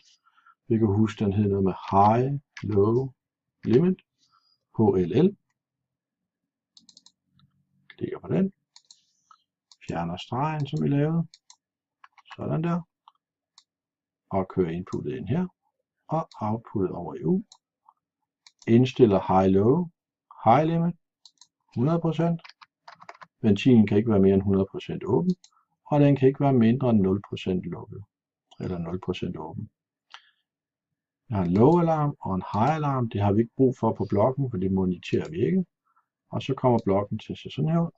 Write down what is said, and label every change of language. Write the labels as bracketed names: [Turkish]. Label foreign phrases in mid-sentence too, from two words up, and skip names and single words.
[Danish] Vi kan huske, den hedder noget med [English] high-low limit, [Danish] HLL. Klikker på den. Fjerner stregen, som vi lavede. Sådan der. Og kører inputtet ind her. Og outputtet over i U. Indstiller high-low. [English] High limit. 100%. [Danish] Ventilen kan ikke være mere end 100% åben. Og den kan ikke være mindre end 0% lukket. Eller 0% åben. Jeg har en [English] low alarm [Danish] og en [English] high alarm. [Danish] Det har vi ikke brug for på blokken, for det moniterer vi ikke. Og så kommer blokken til at se sådan her ud.